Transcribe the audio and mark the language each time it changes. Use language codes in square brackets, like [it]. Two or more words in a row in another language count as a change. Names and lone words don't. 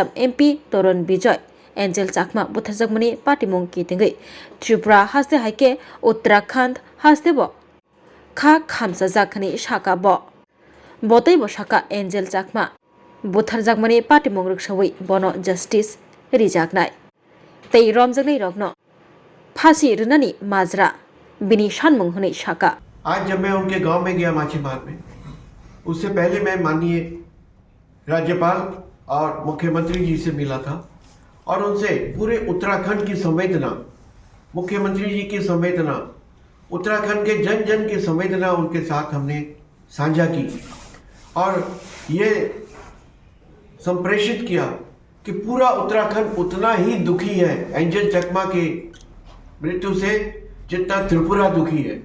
[trp] MP Toron Bijoy Angel Chakma butharjakmani patimung kitingai Tripura haste haike Uttarakhand haste bo kha khamsajakni saka botei bo saka Angel Chakma butharjakmani patimung ruksawai bono justice rijaknai tei romjaknai rokno फांसी रननी माजरा बिनी शानमुंग होने शाका [hi] आज जब मैं उनके गांव में गया माछीमार में उससे पहले मैं माननीय राज्यपाल और मुख्यमंत्री जी से मिला था और उनसे पूरे उत्तराखंड की संवेदना मुख्यमंत्री जी की संवेदना उत्तराखंड के जन जन की संवेदना उनके साथ हमने साझा की और ये संप्रेषित किया कि पूरा उत्तराखंड उतना ही दुखी है एंजल चकमा के मृत्यु से जितना त्रिपुरा दुखी है।